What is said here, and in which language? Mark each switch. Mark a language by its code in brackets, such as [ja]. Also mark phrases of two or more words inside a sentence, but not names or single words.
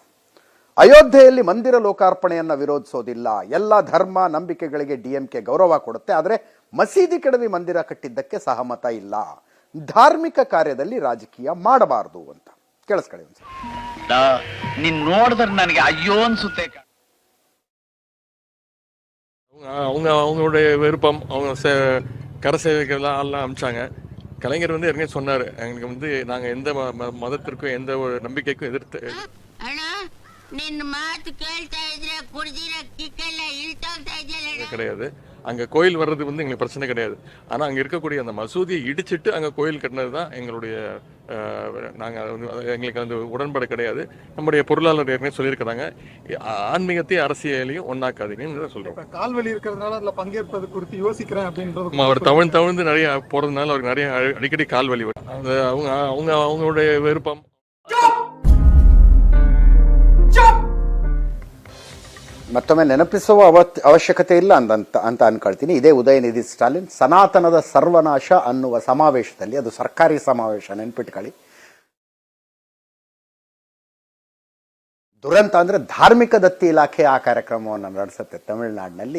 [kn] ಅಯೋಧ್ಯೆಯಲ್ಲಿ ಮಂದಿರ ಲೋಕಾರ್ಪಣೆಯನ್ನ ವಿರೋಧಿಸೋದಿಲ್ಲ, ಎಲ್ಲ ಧರ್ಮ ನಂಬಿಕೆಗಳಿಗೆ ಡಿಎಂಕೆ ಗೌರವ ಕೊಡುತ್ತೆ, ಆದರೆ ಮಸೀದಿ ಕೆಡವಿ ಮಂದಿರ ಕಟ್ಟಿದ್ದಕ್ಕೆ ಸಹಮತ ಇಲ್ಲ, ಧಾರ್ಮಿಕ ಕಾರ್ಯದಲ್ಲಿ ರಾಜಕೀಯ ಮಾಡಬಾರದು ಅಂತ. ಕೇಳಿಸ್ಕೊಳ್ಳಿ ಒಂದ್ಸಲ. ನೀನ್ ನೋಡಿದ್ರೆ ನನಗೆ ಅಯ್ಯೋ ಅನ್ಸುತ್ತೆ. [ta] அவங்களுடைய விருப்பம், அவங்க கரசேவைகள்லாம் எல்லாம் அமிச்சாங்க. கலைஞர் வந்து ஏற்கனவே சொன்னாரு, எங்களுக்கு வந்து நாங்க எந்த மதத்திற்கும் எந்த ஒரு நம்பிக்கைக்கும் எதிர்த்து [kn] ನಿನ್ನ ಮಾತು ಕೇಳ್ತಾ ಇದ್ರೆ ಕುಡಿದಿರ ಕಿಕ್ಕೆಲ್ಲ ಇಳ್ತೋಗ್ತಾ ಇದೆಯಲ್ಲ. [ta] கிடையாது. அங்க கோயில் வர்றது வந்து எங்களுக்கு பிரச்சனை கிடையாது. ஆனா அங்க இருக்கக்கூடிய அந்த மசூதியை இடிச்சிட்டு அங்க கோயில் கட்டினது தான் எங்களுடைய நாங்க எங்களுக்கு அந்த உடன்பாடு கிடையாது. நம்முடைய பொருளாளர் ஏற்கனவே சொல்லியிருக்கிறாங்க, ஆன்மீகத்தையும் அரசியலையும் ஒன்னாக்காதீங்கன்னு சொல்றோம். கால்வலி இருக்கிறதுனால அதுல பங்கேற்பது குறித்து யோசிக்கிறேன் அப்படின்றது. அவர் தவிழ்ந்து நிறைய போறதுனால அவருக்கு நிறைய அடிக்கடி கால் வலி வரும். அது அவங்களுடைய விருப்பம். [kn] ಮತ್ತೊಮ್ಮೆ ನೆನಪಿಸುವ ಅವಶ್ಯಕತೆ ಇಲ್ಲ ಅಂತ ಅನ್ಕೊಳ್ತೀನಿ. ಇದೇ ಉದಯನಿಧಿ ಸ್ಟಾಲಿನ್ ಸನಾತನದ ಸರ್ವನಾಶ ಅನ್ನುವ ಸಮಾವೇಶದಲ್ಲಿ, ಅದು ಸರ್ಕಾರಿ ಸಮಾವೇಶ ನೆನ್ಪಿಟ್ಕೊಳ್ಳಿ, ದುರಂತ ಅಂದ್ರೆ ಧಾರ್ಮಿಕ ದತ್ತಿ ಇಲಾಖೆ ಆ ಕಾರ್ಯಕ್ರಮವನ್ನು ನಡೆಸುತ್ತೆ ತಮಿಳುನಾಡಿನಲ್ಲಿ.